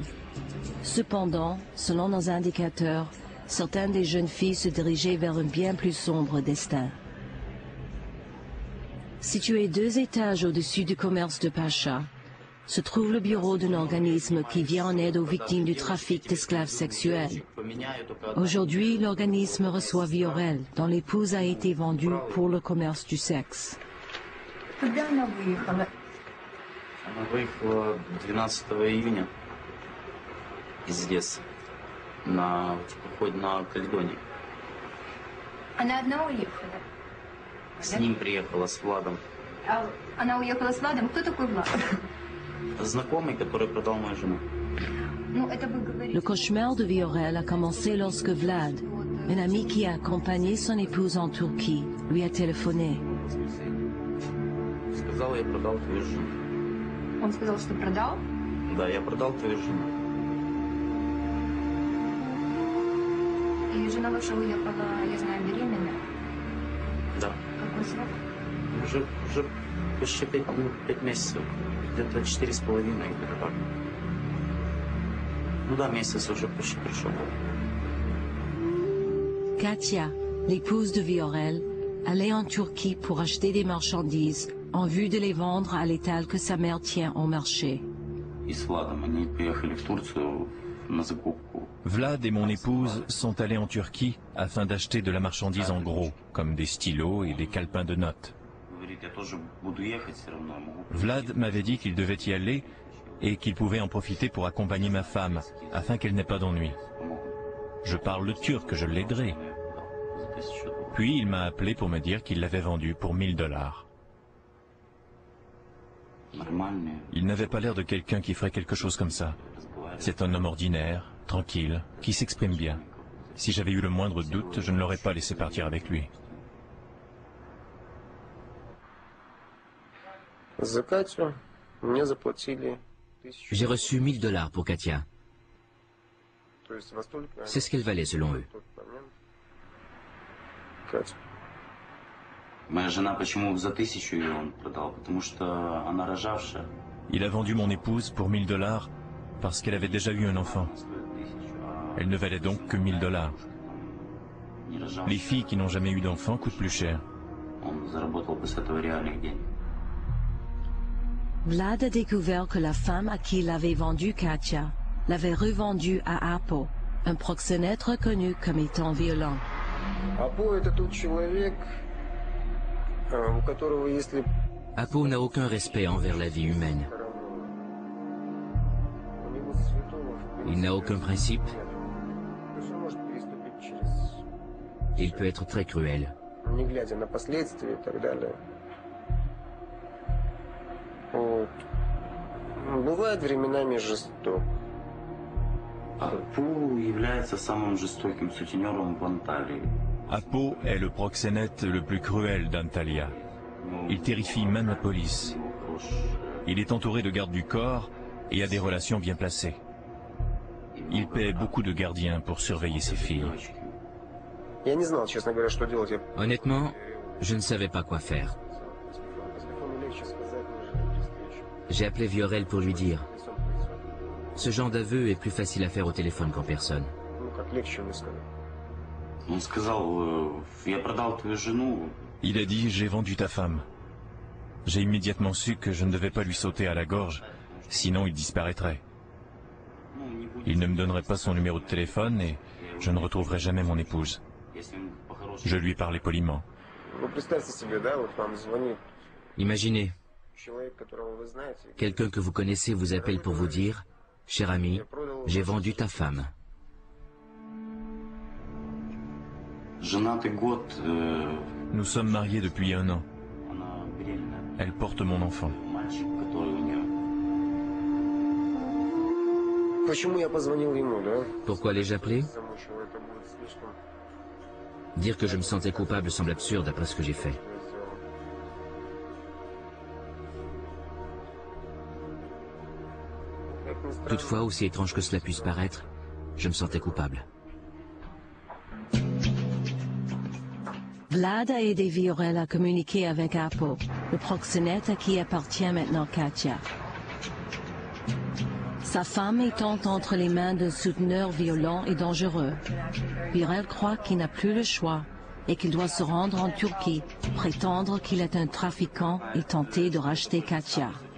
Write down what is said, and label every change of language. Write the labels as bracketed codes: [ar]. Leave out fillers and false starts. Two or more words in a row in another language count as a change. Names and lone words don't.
[fr] Cependant, selon nos indicateurs, certaines des jeunes filles se dirigeaient vers un bien plus sombre destin. Situé 2 étages au-dessus du commerce de Pacha, se trouve le bureau d'un organisme qui vient en aide aux victimes du trafic d'esclaves sexuels. Aujourd'hui, l'organisme reçoit Viorel, dont l'épouse a été vendue pour le commerce du sexe. [ru] Когда она выехала? Она выехала 12 июня из Одессы на походе на Каледонии. Она одна уехала? С ним приехала, с Владом. Она уехала с Владом? Кто такой Влад? Знакомый, который продал мою жену. Ну, это вы говорите. [fr] Le cauchemar de Viorel a commencé lorsque Vlad, un ami qui a accompagné son épouse en Turquie, lui a téléphoné. [ru] Сказал, я продал твою жену. Он сказал, что продал? Да, я продал твою жену. И жена ваша уехала, я знаю, беременная. Да. Какой срок? Уже почти 5 месяцев. Где-то 4,5, где-то так. Ну да, месяц уже почти прошел. [fr] Katia, l'épouse de Viorel, allait en Turquie pour acheter des marchandises en vue de les vendre à l'étal que sa mère tient au marché. [ru] И с Владом они поехали в Турцию на закупку. [fr] Vlad et mon épouse sont allés en Turquie afin d'acheter de la marchandise en gros, comme des stylos et des calepins de notes. [ru] Говорит, я тоже буду ехать, все равно я могу. [fr] Vlad m'avait dit qu'il devait y aller et qu'il pouvait en profiter pour accompagner ma femme, afin qu'elle n'ait pas d'ennui. Je parle le turc, je l'aiderai. Puis il m'a appelé pour me dire qu'il l'avait vendu pour $1000. Il n'avait pas l'air de quelqu'un qui ferait quelque chose comme ça. C'est un homme ordinaire, tranquille, qui s'exprime bien. Si j'avais eu le moindre doute, je ne l'aurais pas laissé partir avec lui. [ru] За Катю мне заплатили [fr] J'ai reçu $1000 pour Katia. C'est ce qu'elle valait selon eux. [ru] Катя. Моя жена почему за 1000 ее он продал? Потому что она рожавшая. [fr] Il a vendu mon épouse pour $1000 parce qu'elle avait déjà eu un enfant. Elle ne valait donc que $1000. Les filles qui n'ont jamais eu d'enfant coûtent plus cher. [ru] Он заработал бы с этого реальных денег. [fr] Vlad a découvert que la femme à qui il avait vendu Katia l'avait revendue à Apo, un proxénète reconnu comme étant violent. [ru] Апо это тот человек, у которого если [fr] Apo n'a aucun respect envers la vie humaine. [ru] у него святого в [fr] Il n'a aucun principe. [ru] то есть он может переступить через, [fr] Il peut être très cruel. [ru] не глядя на последствия и так далее. Вот. Бывает временами жесток. Апу является самым жестоким сутенером в Анталии. [fr] Apo est le proxénète le plus cruel d'Antalya. Il terrifie même la police. Il est entouré de gardes du corps et a des relations bien placées. Il paie beaucoup de gardiens pour surveiller ses filles. [ru] Я не знал, честно говоря, что делать. Я [fr] Honnêtement, je ne savais pas quoi faire. [ru] по телефону легче сказать, нежели при встрече. [fr] J'ai appelé Viorel pour lui dire. Ce genre d'aveu est plus facile à faire au téléphone qu'en personne. [ru] Ну, как легче мне сказать. Он сказал, я продал твою жену. [fr] Il a dit « J'ai vendu ta femme ». J'ai immédiatement su que je ne devais pas lui sauter à la gorge, sinon il disparaîtrait. Il ne me donnerait pas son numéro de téléphone et je ne retrouverai jamais mon épouse. Je lui ai parlé poliment. [ru] Ну, представьте себе, да, вот вам звонит [fr] Imaginez, [ru] человек, которого вы знаете. [fr] quelqu'un que vous connaissez vous appelle pour vous dire « Cher ami, j'ai vendu ta femme ». [ru] Женатый год, [fr] Nous sommes mariés depuis 1 an. [ru] она беременна. [fr] Elle porte mon enfant. [ru] Мальчик, который у нее. Почему я позвонил ему, да? [fr] Pourquoi l'ai-je appelé? [ru] Замучил, это будет слишком. [fr] Dire que je me sentais coupable semble absurde après ce que j'ai fait. [ru] Как ни странно, [fr] Toutefois, aussi étrange que cela puisse paraître, je me sentais coupable. Vlad a aidé Viorel à communiquer avec Apo, le proxénète à qui appartient maintenant Katia. Sa femme étant entre les mains d'un souteneur violent et dangereux, Viorel croit qu'il n'a plus le choix et qu'il doit se rendre en Turquie, prétendre qu'il est un trafiquant et tenter de racheter Katia.